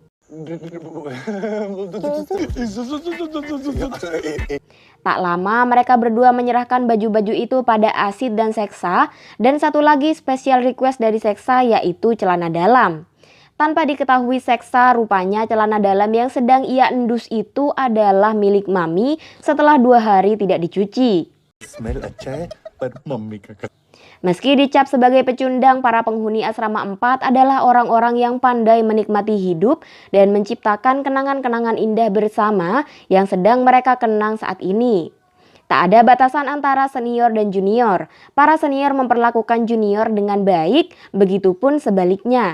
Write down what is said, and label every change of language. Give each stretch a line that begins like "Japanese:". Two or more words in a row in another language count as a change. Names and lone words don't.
Indonesian: Tak lama mereka berdua menyerahkan baju-baju itu pada Asid dan Seksa, dan satu lagi
English: special request
Indonesian: dari Seksa yaitu celana dalam. Tanpa diketahui Seksa, rupanya celana dalam yang sedang ia endus itu adalah milik Mami setelah 2 hari tidak dicuci.
Hindi: स्मेल अच्छा है पर मम्मी का कचरा।
Indonesian: Meski dicap sebagai pecundang, para penghuni asrama 4 adalah orang-orang yang pandai menikmati hidup dan menciptakan kenangan-kenangan indah bersama yang sedang mereka kenang saat ini. Tak ada batasan antara senior dan junior. Para senior memperlakukan junior dengan baik, begitupun sebaliknya.